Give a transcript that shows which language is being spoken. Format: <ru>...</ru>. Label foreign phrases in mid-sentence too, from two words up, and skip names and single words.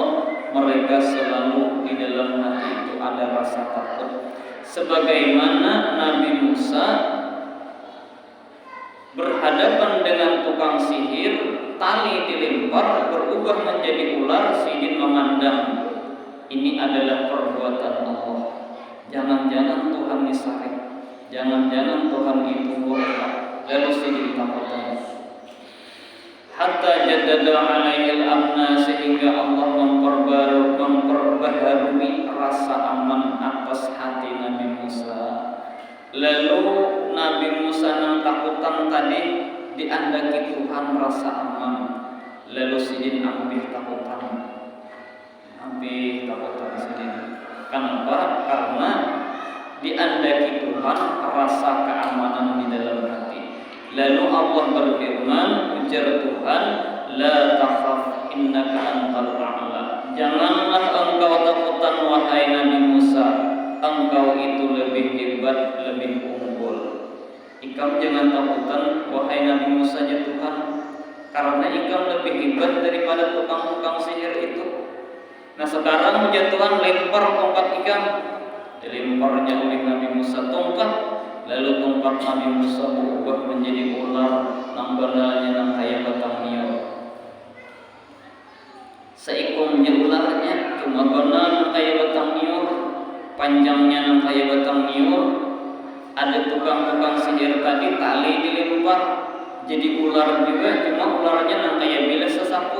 <id>Mereka selalu di dalam hati itu ada rasa takut. Sebagaimana Nabi Musa berhadapan dengan tukang sihir, tali dilempar berubah menjadi ular, sidin memandang. Ini adalah perbuatan Allah. Jangan-jangan Tuhan disarik. Jangan-jangan Tuhan itu murka.</id> <bjn>Lalu sidin takutan.</bjn> <ar>حتى جدد عليه الأمن,</ar> <id>sehingga Allah memperbaharui rasa aman atas hati Nabi Musa.</id> <bjn>Lalu Nabi Musa yang takutan tadi diandaki Tuhan rasa aman. Lalu sidin ambil takutan. Ambil takutan sidin. Kenapa?</bjn> <id>Karena diandaki Tuhan rasa keamanan di dalam hati. Lalu Allah berfirman, ujar Tuhan,</id> <ar>لا تخف إنك أنت الأعلى.</ar> <id>Janganlah engkau takutan wahai Nabi Musa, engkau itu lebih hebat, lebih unggul.</id> <bjn>Ikam jangan takutan wahai Nabi Musa ya Tuhan, karena ikam lebih hebat daripada tukang-tukang sihir itu. Nah, sekarang ya Tuhan lempar tongkat ikam.</bjn> <id>Dilemparnya oleh Nabi Musa tongkat. Lalu tongkat Nabi Musa berubah menjadi ular,</id> <bjn>nambalanya nang kaya batang niur. Seikumnya ularnya cuma benar nang kaya batang niur, panjangnya nang kaya batang niur. Ada tukang-tukang sihir tadi tali dilempar jadi ular juga, cuma ularnya nang kaya bilas sesapu.</bjn>